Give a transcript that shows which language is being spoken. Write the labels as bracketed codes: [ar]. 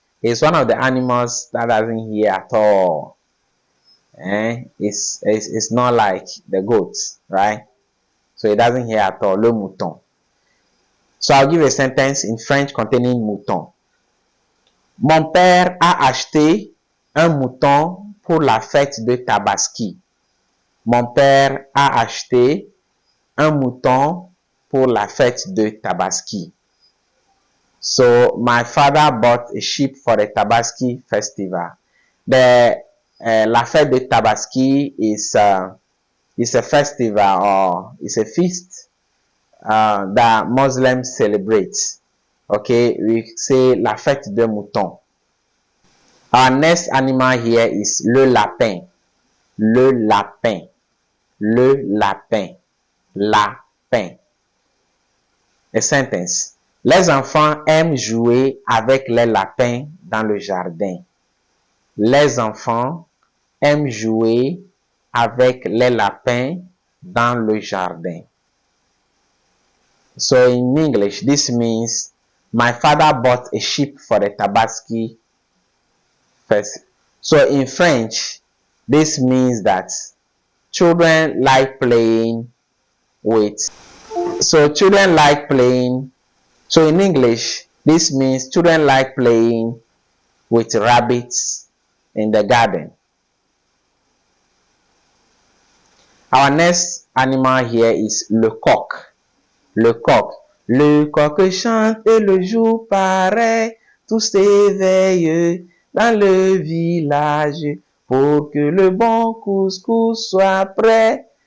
[en] It's one of the animals that doesn't hear at all. It's not like the goats, right? So it doesn't hear at all. Le mouton. So I'll give a sentence in French containing mouton. [fr] Mon père a acheté un mouton pour la fête de Tabaski. Mon père a acheté un mouton pour la fête de Tabaski. [en] So my father bought a sheep for the Tabaski festival. La fête de Tabaski is a festival or is a feast that Muslims celebrate. Okay, we say [fr] la fête de mouton. [en] Our next animal here is le lapin. [fr] Le lapin. Le lapin. Lapin. [en] A sentence. [fr] Les enfants aiment jouer avec les lapins dans le jardin. Les enfants aiment jouer avec les lapins dans le jardin. [en] So in English, this means my father bought a sheep for the Tabaski festival. So in French, this means that children like playing with. So children like playing. So in English, this means children like playing with rabbits in the garden. Our next animal here is le coq. Le coq. [fr] Le coq chante et le jour paraît, tous s'éveillent dans le village pour que le bon couscous soit prêt.